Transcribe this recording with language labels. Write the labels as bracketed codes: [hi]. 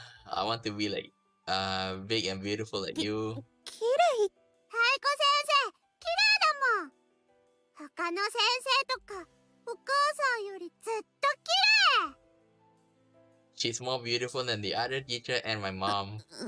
[en] I want to be like big and beautiful like you. [ja] 綺麗？アイコ先生、綺麗だもん。他の先生とかお母さんよりずっと綺麗。 [en] She's more beautiful than the other teacher and my mom.